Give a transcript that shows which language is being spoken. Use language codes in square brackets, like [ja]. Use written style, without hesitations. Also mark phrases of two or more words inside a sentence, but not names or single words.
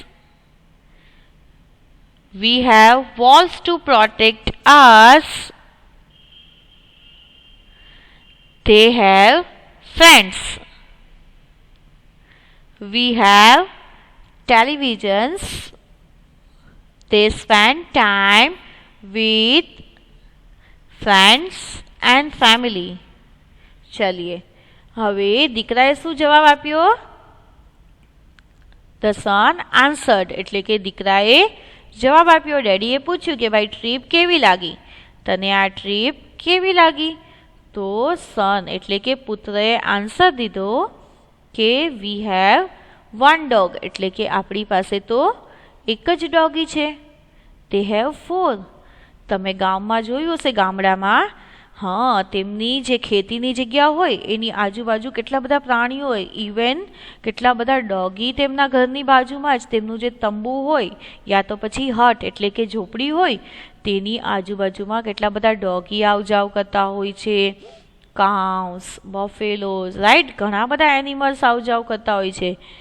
[en] We have walls to protect us, they have friends. We have televisions, they spend time with friends and family. [gu] ચલીએ હવે દીકરાએ શું જવાબ આપ્યો? [en] The son answered [gu] એટલે કે દીકરાએ જવાબ આપ્યો. ડેડીએ પૂછ્યું કે ભાઈ ટ્રીપ કેવી લાગી, તને આ ટ્રીપ કેવી લાગી? તો સન એટલે કે પુત્રએ આન્સર દીધો કે [en] we have 1 dog [gu] એટલે કે આપણી પાસે તો એક જ ડોગી છે. [en] they have 4. [gu] તમે ગામમાં જોયું હશે, ગામડામાં હા, તેમની જે ખેતીની જગ્યા હોય એની આજુબાજુ કેટલા બધા પ્રાણીઓ હોય, ઇવન કેટલા બધા ડોગી તેમના ઘરની બાજુમાં જ તેમનું જે તંબુ હોય યા તો પછી હટ એટલે કે ઝૂંપડી હોય તેની આજુબાજુમાં કેટલા બધા ડોગી આવ જાવ કરતા હોય છે, કાઉસ, બફેલોઝ, રાઈટ, ઘણા બધા એનિમલ્સ આવ જાવ કરતા હોય છે.